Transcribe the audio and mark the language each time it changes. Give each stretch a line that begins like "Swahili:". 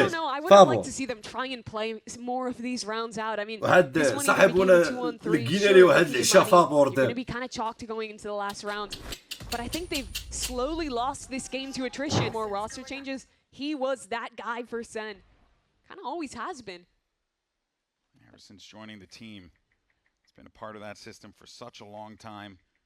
English: I don't know. I would like to see them try and play more of these rounds out. I mean,
Arabic: واحد صاحبنا لقينا ليه واحد العشاء فابور
English: It's gonna be kind of chalked going into the last round, but I think they've slowly lost this game to attrition. More roster changes. He was that guy for SEN. Kind of always has been. Ever since joining the team, he's been a part of that system for such a long time.